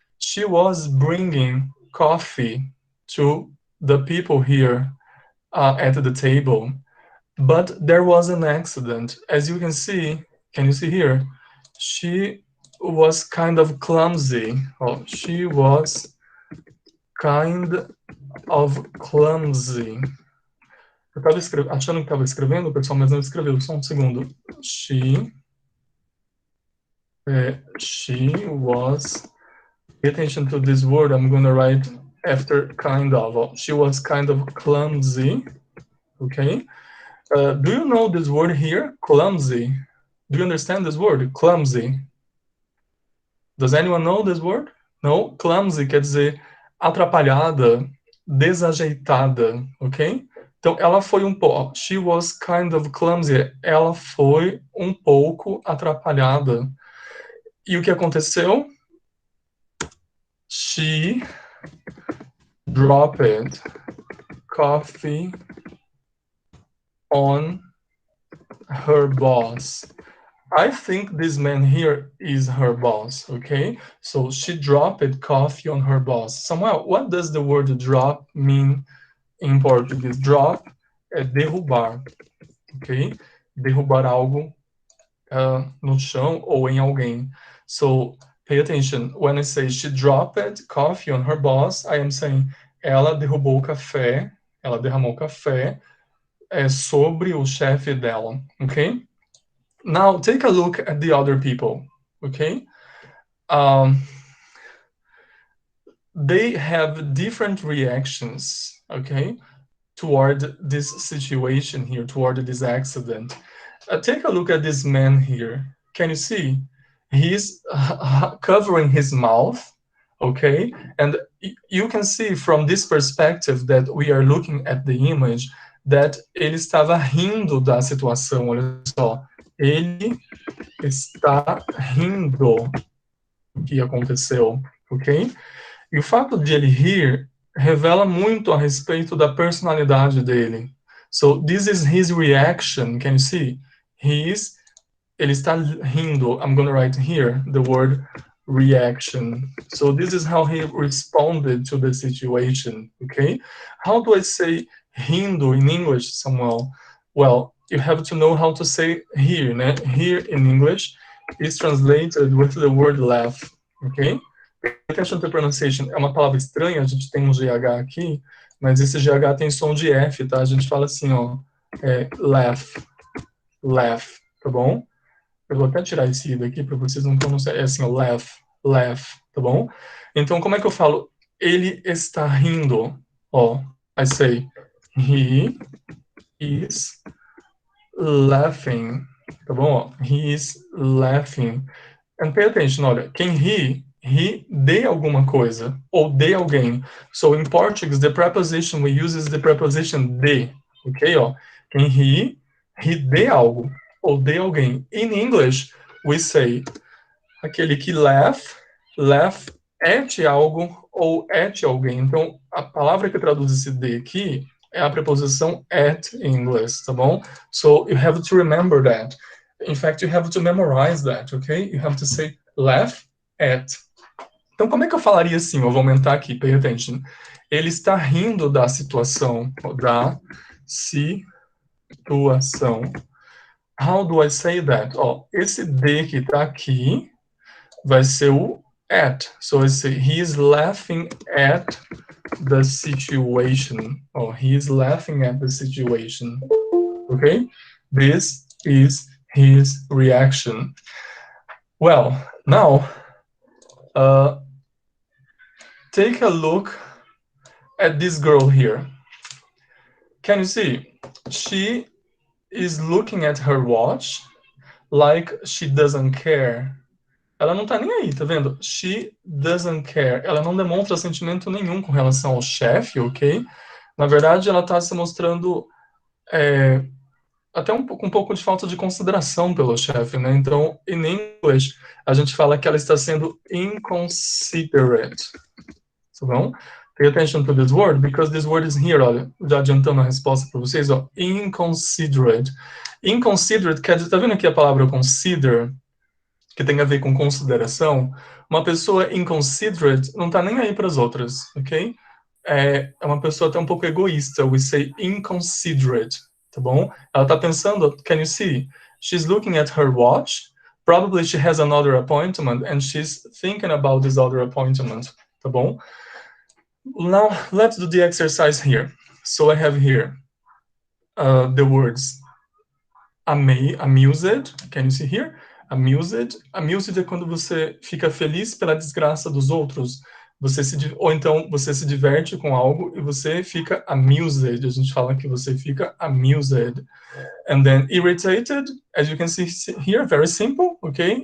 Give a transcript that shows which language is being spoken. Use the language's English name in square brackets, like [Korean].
[English] She was bringing coffee to the people here at the table. But there was an accident. As you can see here? She was kind of clumsy. Oh, she was kind of clumsy. [Portuguese] Eu estava achando que estava escrevendo, pessoal, mas não escreveu. Só um segundo. [English] She was... Pay attention to this word. I'm going to write after kind of. She was kind of clumsy. Okay? Do you know this word here? Clumsy. Do you understand this word? Clumsy. Does anyone know this word? No? [Portuguese] Clumsy quer dizer atrapalhada, desajeitada, ok? Então, ela foi um pouco... [English] She was kind of clumsy. [Portuguese] Ela foi um pouco atrapalhada. E o que aconteceu? [English] She dropped coffee on her boss. I think this man here is her boss, okay? So she dropped coffee on her boss. Samuel, what does the word drop mean in Portuguese? [Portuguese] Drop é derrubar, ok? Derrubar algo no chão ou em alguém. [English] So pay attention. When I say she dropped coffee on her boss, I am saying [Portuguese] ela derrubou o café, ela derramou café sobre o chefe dela, ok? [English] Now, take a look at the other people, okay? They have different reactions, okay, toward this situation here, toward this accident. Take a look at this man here. Can you see? He's covering his mouth, okay? And you can see from this perspective that we are looking at the image that [Portuguese] ele estava rindo da situação, olha só. Ele está rindo do que aconteceu, ok? E o fato de ele rir revela muito a respeito da personalidade dele. [English] So, this is his reaction, can you see? [Portuguese] Ele está rindo. [English] I'm going to write here the word reaction. So, this is how he responded to the situation, okay? How do I say rindo in English, Samuel? Well, you have to know how to say here, né? Here in English is translated with the word laugh, okay? Attention to pronunciation. [Portuguese] É uma palavra estranha, a gente tem um GH aqui, mas esse GH tem som de F, tá? A gente fala assim, ó, laugh, tá bom? Eu vou até tirar esse I daqui para vocês não pronunciarem, é assim, ó, laugh, tá bom? Então, como é que eu falo? Ele está rindo, ó, [English] I say, he is laughing, [Portuguese] tá bom? [English] Ó, he is laughing. And pay attention, [Portuguese] olha, quem ri de alguma coisa, ou de alguém. [English] So, in Portuguese, the preposition we use is the preposition de, ok? [Portuguese] Ó, quem ri de algo, ou de alguém. [English] In English, we say, [Portuguese] aquele que [English] laugh at algo, ou at alguém. [Portuguese] Então, a palavra que traduz esse de aqui é a preposição at em inglês, tá bom? [English] So, you have to remember that. In fact, you have to memorize that, okay? You have to say laugh at. [Portuguese] Então, como é que eu falaria assim? Eu vou aumentar aqui, [English] pay attention. [Portuguese] Ele está rindo da situação. [English] How do I say that? [Portuguese] Ó, esse D que está aqui vai ser o at. [English] So, he is laughing at the situation. Oh, he is laughing at the situation. Okay? This is his reaction. Well, now, take a look at this girl here. Can you see? She is looking at her watch like she doesn't care. [Portuguese] Ela não tá nem aí, tá vendo? [English] She doesn't care. [Portuguese] Ela não demonstra sentimento nenhum com relação ao chefe, ok? Na verdade, ela tá se mostrando até um pouco de falta de consideração pelo chefe, né? Então, [English] in English, [Portuguese] a gente fala que ela está sendo inconsiderate. Tá bom? [English] Pay attention to this word, because this word is here, [Portuguese] olha, já adiantando a resposta para vocês, ó, [English] inconsiderate. [Portuguese] Inconsiderate quer dizer, tá vendo aqui a palavra consider, que tem a ver com consideração? Uma pessoa inconsiderate não tá nem aí para as outras, ok? É uma pessoa até um pouco egoísta, [English] we say [Portuguese] inconsiderate, tá bom? Ela tá pensando, [English] can you see? She's looking at her watch, probably she has another appointment, and she's thinking about this other appointment, tá bom? Now, let's do the exercise here. So I have here the words amused, can you see here? Amused. [Portuguese] Amused é quando você fica feliz pela desgraça dos outros. Ou então você se diverte com algo e você fica amused. A gente fala que você fica amused. [English] And then irritated, as you can see here, very simple, okay?